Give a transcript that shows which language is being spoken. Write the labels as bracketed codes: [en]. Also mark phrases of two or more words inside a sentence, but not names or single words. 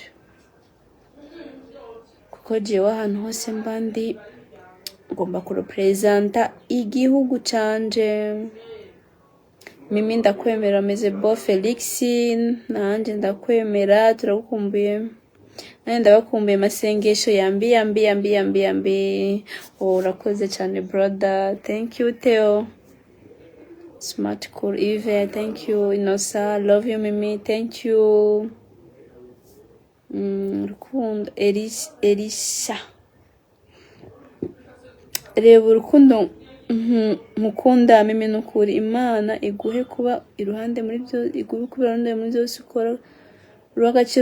[rn] kuko jewe ahantu hose mbandi ngomba kurepresenta igihugu canje mimi ndakwemera meze bo Felix nanje ndakwemera turagukumbuye nanje ndabakumbuye masengesho yambi urakoze cyane [en] brother thank you Theo Smart Cool Eve, thank you Inosa, love you Mimi, thank you Rukundo Elisha [rn] reba urukundo mukunda Mimi nukuri Imana iguhe kuba iruhande muri byo iguhe kuba iruhande muri byose ukora uragaciro